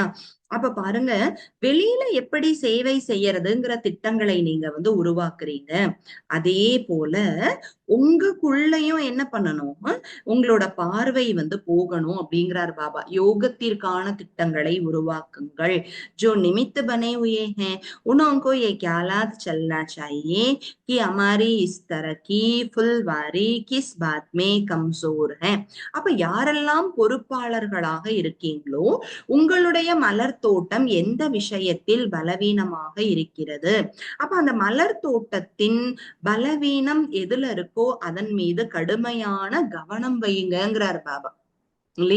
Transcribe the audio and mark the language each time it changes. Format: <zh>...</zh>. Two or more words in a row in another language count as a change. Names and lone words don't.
<ta>அப்ப பாருங்க, வெளியில எப்படி சேவை செய்யறதுங்கிற திட்டங்களை நீங்க உருவாக்குறீங்க, அதே போல உங்களுக்குள்ளயும் என்ன பண்ணணும்? உங்களோட பார்வை போகணும் அப்படிங்கிறார் பாபா. யோகத்திற்கான திட்டங்களை உருவாக்குங்கள்.</ta> <hi>जो निमित्त बने हुए हैं उनको ये ख्यालात चलना चाहिए कि हमारी इस तरह की फुलवारी किस बात में कमजोर है.</hi> <ta>அப்ப யாரெல்லாம் பொறுப்பாளர்களாக இருக்கீங்களோ உங்களுடைய மலர் தோட்டம் எந்த விஷயத்தில் பலவீனமாக இருக்கிறது, அப்ப அந்த மலர் தோட்டத்தின் பலவீனம் எதுல இருக்கோ அதன் மீது கடுமையான கவனம் வையுங்கிறார் பாபா இல்லையா?</ta>